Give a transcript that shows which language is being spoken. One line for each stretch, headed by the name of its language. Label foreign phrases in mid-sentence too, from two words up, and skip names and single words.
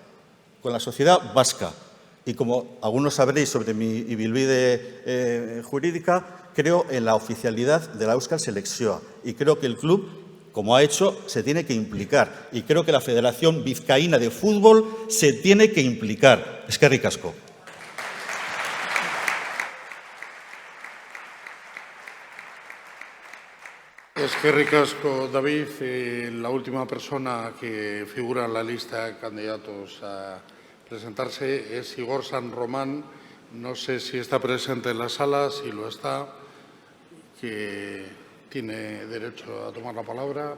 Spanish: Y como algunos sabréis sobre mi ibilbide jurídica, creo en la oficialidad de la Euskal Selekzioa. Y creo que el club, como ha hecho, se tiene que implicar. Y creo que la Federación Vizcaína de Fútbol se tiene que implicar.
Basque: Eskerrik asko. Eskerrik asko, David.
Spanish: La última persona que figura en la lista de candidatos a presentarse es Igor San Román. No sé si está presente en la sala, si lo está, que tiene derecho a tomar la palabra.